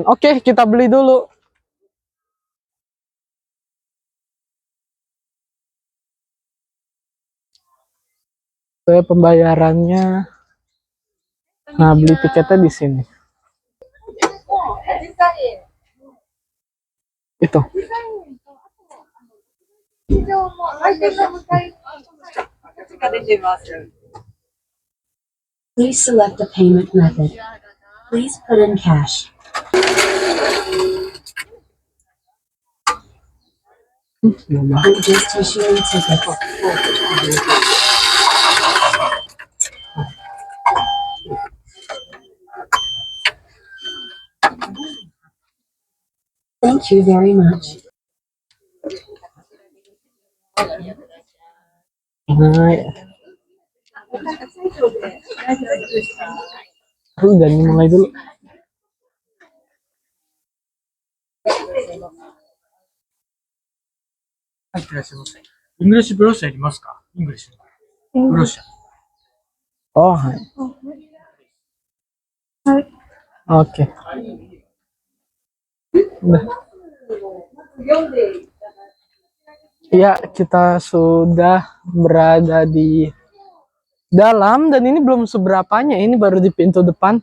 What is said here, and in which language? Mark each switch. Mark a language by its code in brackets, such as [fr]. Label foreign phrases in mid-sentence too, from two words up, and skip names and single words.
[id] Oke, kita beli dulu. Ke pembayarannya. Nah, beli tiketnya di sini. Itu. [en] Please select a payment method. Please put in cash. I'm just issuing tickets. Thank you very much. [id] Nah, ya. Udah nih, mulai dulu. [en] English brush ありますか English ブロッシャー。 [id] Oh, hai. Oke. Udah. Ya, kita sudah berada di dalam dan ini belum seberapanya, ini baru di pintu depan.